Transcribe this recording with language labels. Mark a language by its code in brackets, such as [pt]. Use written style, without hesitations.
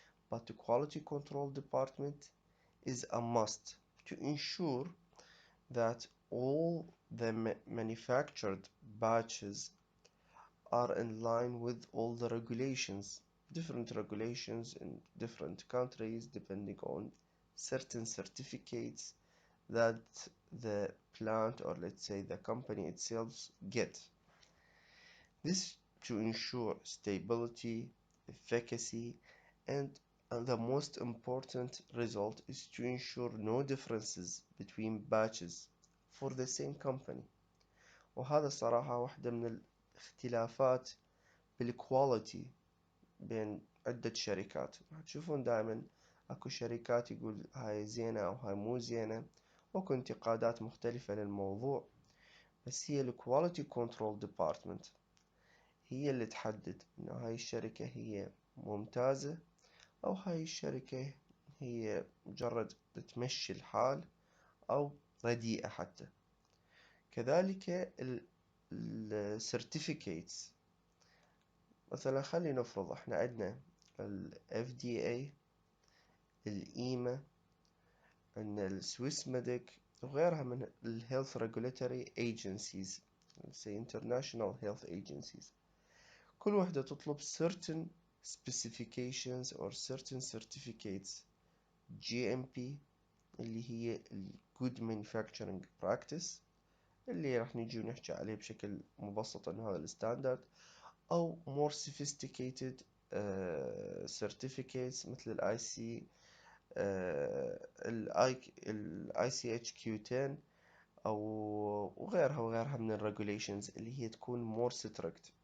[en] But the quality control department is a must to ensure that all the manufactured batches are in line with all the regulations, different regulations in different countries depending on certain certificates that the plant or let's say the company itself get. This to ensure stability, efficacy, and the most important result is to ensure no differences between batches for the same company. [ar] وهذا صراحة واحدة من الاختلافات بالكواليتي بين عدة شركات. تشوفون دائما اكو شركات يقول هاي زينة او هاي مو زينة، واكو انتقادات مختلفة للموضوع، بس هي الكواليتي كنترول ديبارتمنت هي اللي تحدد انه هاي الشركة هي ممتازة او هاي الشركة هي مجرد تمشي الحال او رديئة حتى. كذلك السيرتيفيكيتس، مثلا خلينا نفرض احنا عندنا ال FDA، الإيما، عندنا السويس ميديك وغيرها من ال [en] Health Regulatory Agencies، say International Health Agencies. [ar] كل وحدة تطلب [en] certain specifications or certain certificates. [ar] GMP اللي هي ال Good Manufacturing Practice اللي راح نجي ونحكي عليه بشكل مبسط انه هذا الستاندرد، أو [en] more sophisticated certificates [ar] مثل ال IC ال ICHQ10 أو وغيرها من ال regulations اللي هي تكون [en] more strict.